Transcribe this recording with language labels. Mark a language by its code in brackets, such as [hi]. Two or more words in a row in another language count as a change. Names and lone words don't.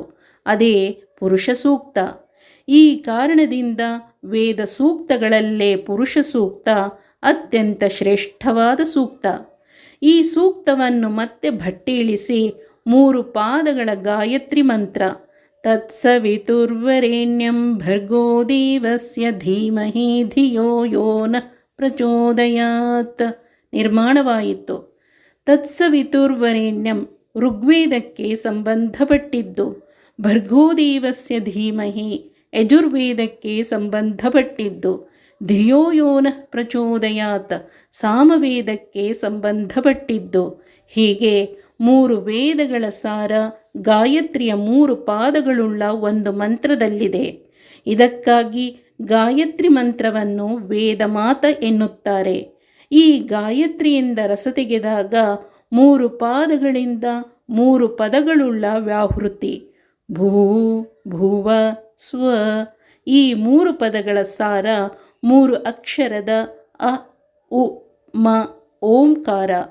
[kn] ಅದೇ ಪುರುಷ ಸೂಕ್ತ. ಈ ಕಾರಣದಿಂದ ವೇದ ಸೂಕ್ತಗಳಲ್ಲೇ ಪುರುಷ ಸೂಕ್ತ ಅತ್ಯಂತ ಶ್ರೇಷ್ಠವಾದ ಸೂಕ್ತ. ಈ ಸೂಕ್ತವನ್ನು ಮತ್ತೆ ಭಟ್ಟೀಳಿಸಿ 3 ಪಾದಗಳ ಗಾಯತ್ರಿ ಮಂತ್ರ [sa] ತತ್ಸವಿತುರ್ವರೆಣ್ಯಂ ಭರ್ಗೋ ದೇವಸ್ಯ ಧೀಮಹಿ ಧಿಯೋ ಯೋ ನಃ ಪ್ರಚೋದಯಾತ್ [kn] ನಿರ್ಮಾಣವಾಯಿತು. ತತ್ಸವಿತುರ್ವರೆಣ್ಯಂ ಋಗ್ವೇದಕ್ಕೆ ಸಂಬಂಧಪಟ್ಟಿದ್ದು, [sa] ಭರ್ಗೋದೇವಸ್ಯ ಧೀಮಹಿ [kn] ಯಜುರ್ವೇದಕ್ಕೆ ಸಂಬಂಧಪಟ್ಟಿದ್ದು, [sa] ಧಿಯೋ ಯೋ ನಃ ಪ್ರಚೋದಯಾತ್ [kn] ಸಾಮವೇದಕ್ಕೆ ಸಂಬಂಧಪಟ್ಟಿದ್ದು. ಹೀಗೆ 3 ವೇದಗಳ ಸಾರ ಗಾಯತ್ರಿಯ 3 ಪಾದಗಳುಳ್ಳ ಒಂದು ಮಂತ್ರದಲ್ಲಿದೆ. ಇದಕ್ಕಾಗಿ ಗಾಯತ್ರಿ ಮಂತ್ರವನ್ನು ವೇದಮಾತ ಎನ್ನುತ್ತಾರೆ. ಈ ಗಾಯತ್ರಿಯಿಂದ ರಸ ತೆಗೆದಾಗ 3 ಪಾದಗಳಿಂದ 3 ಪದಗಳುಳ್ಳ ವ್ಯಾಹೃತಿ [sa] ಭೂ ಭುವ ಸ್ವ [kn] ಈ 3 ಪದಗಳ ಸಾರ 3 ಅಕ್ಷರದ ಅ ಉ ಮ ಓಂಕಾರ.